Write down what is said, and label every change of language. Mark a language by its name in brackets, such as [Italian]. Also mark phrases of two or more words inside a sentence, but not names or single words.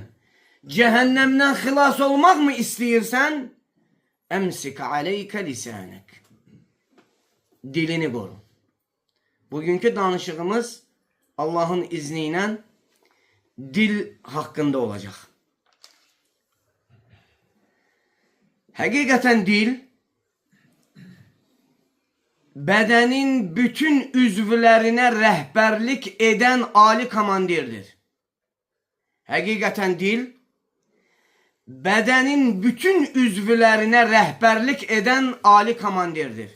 [Azerbaijani] Cehennemden xilas olmak mı isteyirsen? [Arabic] أمسك عليك لسانك. [Turkish] Dilini koru. Bugünkü danışığımız Allah'ın izniyle dil hakkında olacak. [Azerbaijani] Həqiqətən dil bədenin bütün üzvlərinə rəhbərlik edən ali komandirdir. Həqiqətən dil bədenin bütün üzvlərinə rəhbərlik edən ali komandirdir.